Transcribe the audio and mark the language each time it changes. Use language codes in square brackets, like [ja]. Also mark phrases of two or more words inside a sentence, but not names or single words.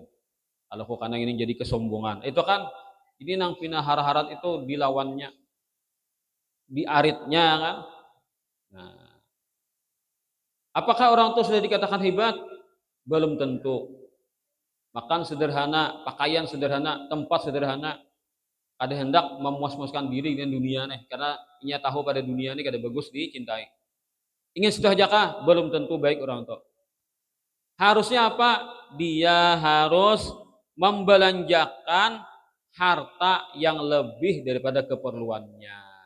[bjn] Kalau ku kainang ini jadi kesombongan. Itu kan ini nang pina harat-harat itu dilawannya, diaritnya kan. [id] Nah, apakah orang itu sudah dikatakan hebat? Belum tentu. Makan sederhana, pakaian sederhana, tempat sederhana, kada hendak memuas-muaskan diri dengan dunia nih, karena ia tahu pada dunia ini kada bagus dicintai. Ingin sudah jakah? Belum tentu baik orang itu. Harusnya apa? Dia harus membelanjakan harta yang lebih daripada keperluannya.